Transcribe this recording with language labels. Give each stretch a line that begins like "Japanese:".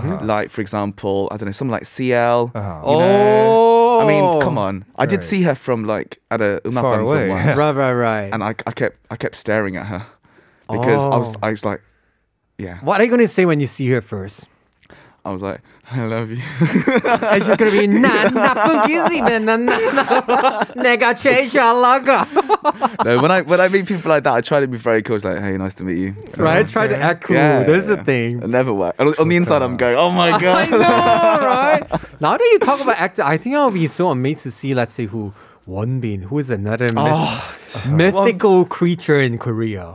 English: Like, for example, I don't know, someone like CL. You know? I mean, come on. I did see her from like at a Far away. once. Right. And I kept staring at her because I was like, yeah. What are you going to say when you see her first? I was like, I love you. It's just going to be
Korean: 난 나쁜 기집애 내가 제일 잘 나가.
English: No, when I meet people like that, I try to be very cool. It's like, hey, nice to meet you. Right? Try to act cool. Yeah, This is the thing. It never works. On the inside, I'm going, oh my God. I know, right? Now that you talk about acting, I think I'll be so amazed to see, let's say, Wonbin, who is another mythical creature in Korea.